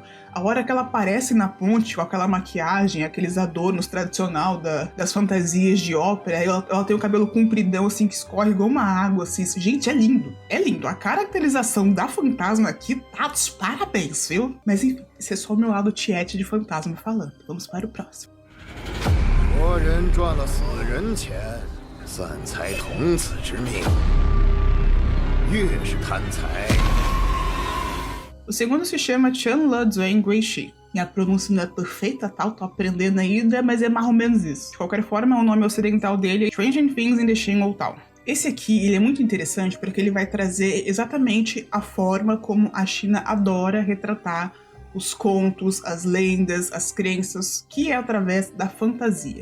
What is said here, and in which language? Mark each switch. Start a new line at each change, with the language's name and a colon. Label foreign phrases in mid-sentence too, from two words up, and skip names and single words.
Portuguese: A hora que ela aparece na ponte, com aquela maquiagem, aqueles adornos tradicional das fantasias de ópera, ela tem o cabelo compridão, assim, que escorre igual uma água, assim. Gente, é lindo, é lindo. A caracterização da fantasma aqui tá dos parabéns, viu? Mas enfim, esse é só o meu lado tiete de fantasma falando. Vamos para o próximo.
Chinese: 算财童子之命，越是贪财。
Portuguese: O segundo se chama Chen Le Duan Guixi. Minha pronúncia não é perfeita, tal, tô aprendendo ainda, mas é mais ou menos isso. De qualquer forma, o nome ocidental dele é Strange Things in the Shin ou tal. Esse aqui, ele é muito interessante porque ele vai trazer exatamente a forma como a China adora retratar os contos, as lendas, as crenças, que é através da fantasia.